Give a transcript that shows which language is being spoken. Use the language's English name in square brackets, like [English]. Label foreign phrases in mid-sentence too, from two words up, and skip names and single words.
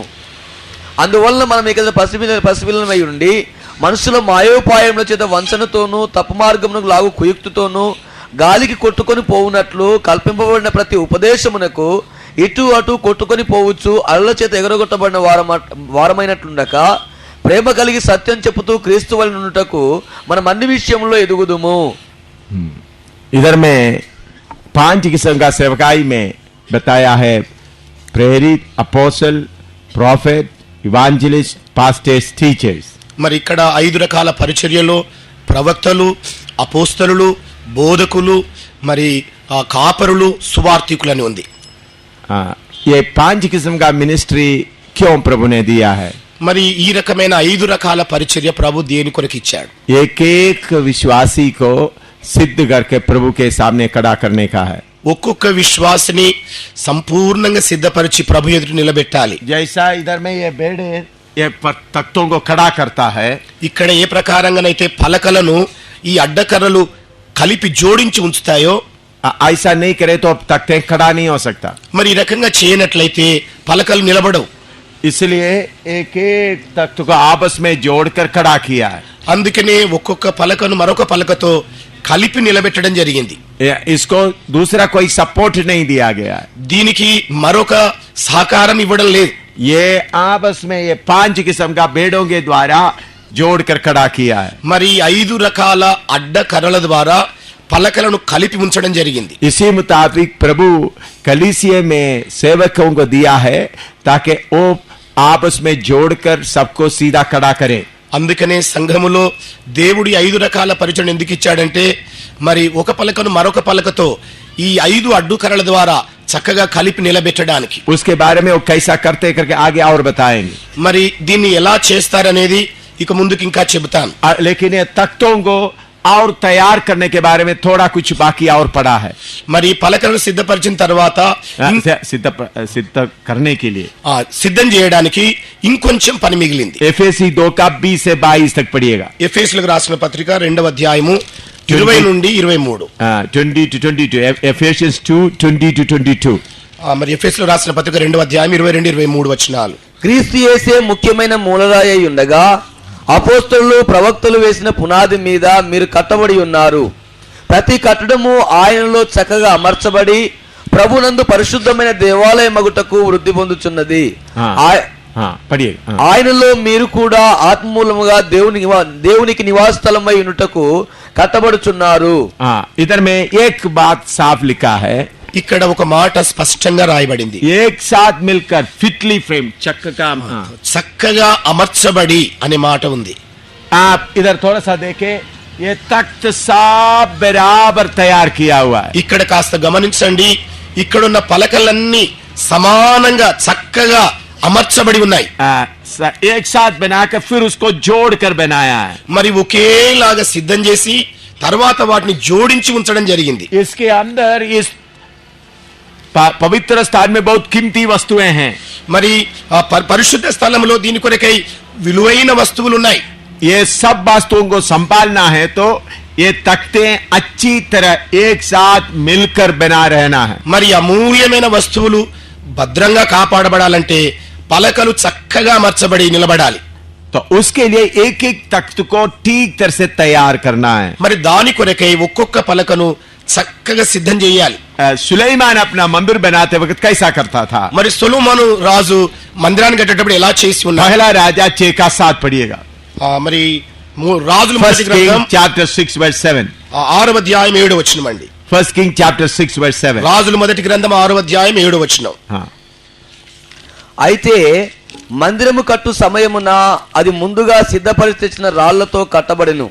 [Telugu] అందువలన మనం ఇక పసిపిల్లలమై ఉండి మనుషుల మాయోపాయముల చేత వంచనతోనూ తప్పు మార్గమునకు లాగు కుయుక్తితోనూ గాలికి కొట్టుకొని పోవునట్లు కల్పింపబడిన ప్రతి ఉపదేశమునకు ఇటు అటు కొట్టుకొని పోవచ్చు అలల చేత ఎగరగొట్టబడిన వారమైనట్లుండక ప్రేమ కలిగి సత్యం చెప్పుతూ క్రీస్తు వలె నుండుటకు మనం అన్ని విషయంలో ఎదుగుదుము. [Hindi] इधर में 5 किस्म का सेवकाई में बताया है. [English] प्रेरित, apostle, prophet, evangelist, pastors, teachers. [Telugu] మరి ఇక్కడ 5 రకాల పరిచర్యలో ప్రవక్తలు, అపోస్తలులు, బోధకులు, మరి కాపరులు, సువార్తికులు అని ఉంది. [Hindi] ये 5 किस्म का मिनिस्ट्री क्यों प्रभु ने दिया है? [Telugu] మరి ఈ రకమైన 5 రకాల పరిచర్య ప్రభు దేని కొరకు ఇచ్చాడు? [Hindi] एक एक विश्वासी को सिद्ध करके प्रभु के सामने खड़ा करने का है. [Telugu] ఒక్కొక్క విశ్వాసిని సంపూర్ణంగా సిద్ధపరిచి ప్రభు ఎదుట నిలబెట్టాలి. [Hindi] जैसा इधर में ये बेड़े ये तख्तों को खड़ा करता है, [Telugu] ఇక్కడ ఏ ప్రకారంగానైతే పలకలను ఈ అడ్డకర్రలు కలిపి జోడించి ఉంచుతాయో [Hindi] ऐसा नहीं करे तो अब तख्ते खड़ा नहीं हो सकता। [Telugu] మరి ఈ రకంగా చేయనట్లయితే పలకలు నిలబడవు। [Hindi] इसलिए एक एक तख्त को आपस में जोड़कर खड़ा किया है। [Telugu] అందుకనే ఒక్కొక్క పలకను మరొక పలకతో కలిపి నిలబెట్టడం జరిగింది। [Hindi] इसको दूसरा कोई सपोर्ट नहीं दिया गया है। [Telugu] దీనికి మరొక సహకారం ఇవ్వడం లేదు। [Hindi] ये आपस में ये 5 किस्म का बेड़ों के द्वारा जोड़कर खड़ा किया है। [Telugu] మరి 5 రకాల అడ్డ కర్రల ద్వారా పలకలను కలిపి ఉంచడం జరిగింది। [Hindi] इसी मुताबिक प्रभु कलीसिया में सेवकों को दिया है ताकि वो आपस में जोड़कर सबको सीधा खड़ा करे। [Telugu] అందుకనే సంఘములో దేవుడి 5 రకాల పరిచయం ఎందుకు ఇచ్చాడంటే మరి ఒక పలకను మరొక పలకతో ఈ 5 అడ్డు కర్రల ద్వారా చక్కగా కలిపి నిలబెట్టడానికి। [Hindi] उसके बारे में वो कैसा करते करके आगे और बताएंगे। [Telugu] మరి దీన్ని ఎలా చేస్తారనేది ఇక ముందుకు ఇంకా చెబుతాను। [Hindi] लेकिन ये तख्तों को और तैयार करने के बारे में थोड़ा कुछ बाकी और पड़ा है। [Telugu] మరి పలకలను సిద్ధపరిచిన తర్వాత [Hindi] सिद्ध करने के लिए [Telugu] సిద్ధం చేయడానికి ఇంకొంచెం పని మిగిలింది। [Hindi] एफेसी 2 का 20 से 22 तक पढ़िएगा। [Telugu] ఎఫెసీయులకు రాసిన పత్రిక 2వ అధ్యాయము 20 నుండి 23 [English] 20 to 22 Ephesians 2:20 to 22 [Telugu] మరి ఎఫెసీయులకు రాసిన పత్రిక 2వ అధ్యాయం 22 23 వచనాలు। క్రీస్తు యేసే ముఖ్యమైన మూలరాయి అయి ఉండగా అపోస్తలులు ప్రవక్తలు వేసిన పునాది మీద మీరు కట్టబడి ఉన్నారు। ప్రతి కట్టడము ఆయనలో చక్కగా అమర్చబడి ప్రభునందు పరిశుద్ధమైన దేవాలయ మగుటకు వృద్ధి పొందుచున్నది। ఆయనలో మీరు కూడా ఆత్మమూలముగా దేవునికి నివాస స్థలమై ఉన్నటకు కట్టబడుచున్నారు। [Hindi] इधर में एक बात साफ लिखा है। [Telugu] ఇక్కడ ఒక మాట స్పష్టంగా రాయబడింది। [Hindi] एक साथ मिलकर [English] fitly frame [Telugu] చక్కగా అమర్చబడి అనే మాట ఉంది। [Hindi] आप इधर थोड़ा सा देखें, ये तख्त सब बराबर तैयार किया हुआ है। [Telugu] ఇక్కడ కాస్త గమనించండి, ఇక్కడున్న పలకలన్నీ సమానంగా చక్కగా అమర్చబడి ఉన్నాయి। [Hindi] एक साथ बनाकर फिर उसको जोड़कर बनाया है। [Telugu] మరి ఒకేలాగా సిద్ధం చేసి తర్వాత వాటిని జోడించి ఉంచడం జరిగింది। [Hindi] इसके अंदर इस पवित्र स्थान में बहुत कीमती वस्तुएं हैं। [Telugu] మరి పరిశుద్ధ స్థలంలో దీని కొరకై విలువైన వస్తువులు ఉన్నాయి। [Hindi] ये सब वस्तुओं को संभालना है तो ये तख्ते अच्छी तरह एक साथ मिलकर बना रहना है। [Telugu] మరి అమూల్యమైన వస్తువులు భద్రంగా కాపాడబడాలంటే పలకలు చక్కగా అమర్చబడి నిలబడాలి। [Hindi] तो उसके लिए एक एक तख्त को ठीक तरह से तैयार करना है। [Telugu] మరి దాని కొరకై ఒక్కొక్క పలకను చక్కగా సిద్ధం చేయాలి। [Hindi] सुलेमान अपना मंदिर बनाते वक्त कैसा करता था? [Telugu] మరి సొలొమోను రాజు మందిరాన్ని కట్టేటప్పుడు ఎలా చేసి ఉన్నాడు? [Hindi] पहला राजा 6 का 7 पढ़िएगा। [Telugu] మరి రాజుల మొదటి గ్రంథం [English] chapter 6 verse 7 [Telugu] 6వ అధ్యాయం 7వ వచనం అండి। [English] 1 King chapter 6 verse 7 [Telugu] రాజుల మొదటి గ్రంథం 6వ అధ్యాయం 7వ వచనం। అయితే మందిరము కట్టు సమయమున అది ముందుగా సిద్ధపరిచి తెచ్చిన రాళ్లతో కట్టబడెను।